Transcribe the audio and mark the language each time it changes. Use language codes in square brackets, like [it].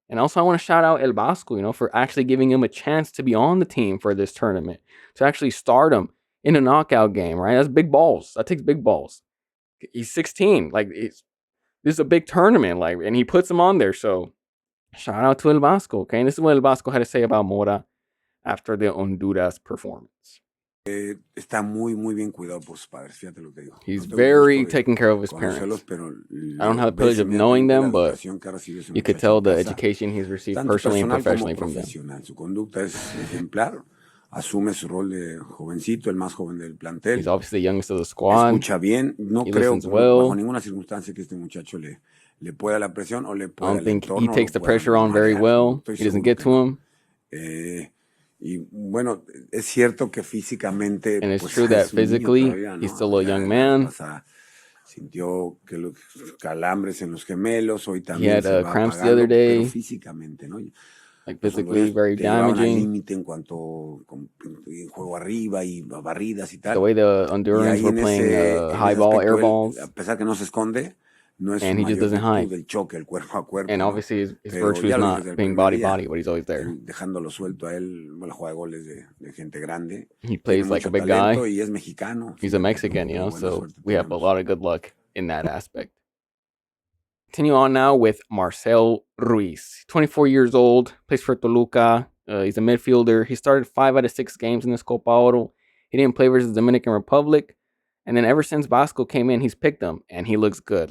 [en] And also I want to shout out El Vasco, for actually giving him a chance to be on the team for this tournament, to actually start him in a knockout game, right? That's big balls. That takes big balls. He's 16. Like, this is a big tournament, like, and he puts him on there. So shout out to El Vasco, okay? And this is what El Vasco had to say about Mora after the Honduras performance. [es] Está muy bien cuidado por sus padres, fíjate lo que digo. [en] He's very taking care of his parents. I don't have the privilege of knowing them, but you could tell the education he's received personally and professionally from them. [es] Su conducta es ejemplar. Asume su rol de jovencito, el más joven del plantel. [en] He's obviously the youngest of the squad. [es] Escucha bien. No creo bajo ninguna circunstancia que este muchacho le pueda la presión o le pueda. [en] I don't think he takes the pressure on very well. He doesn't get to him. [es] Y bueno, es cierto que físicamente, [en] and it's true that physically he's still a young man. [es] Sintió que los calambres en los gemelos, hoy también [en] he had cramps the other day. [es] Pero físicamente, ¿no? [en] Like physically very damaging. [es] Límite en cuanto en juego arriba y barridas y tal. [en] The way the Hondurans were playing high ball, air balls. [es] A pesar que no se esconde, no es [en] and he just doesn't hide. [es] Del choque, el cuerpo a cuerpo, [en] and obviously his virtue is not being body, but he's always there. [es] Dejándolo suelto a él, bueno, juega goles de gente grande. [en] He plays like a big guy. [es] Y es mexicano. [en] He's a Mexican, so we have a lot of good luck in that aspect. Continue on now with Marcel Ruiz, 24 years old, plays for Toluca. He's a midfielder. He started 5 out of 6 games in this Copa Oro. He didn't play versus the Dominican Republic. And then ever since Vasco came in, he's picked him, and he looks good.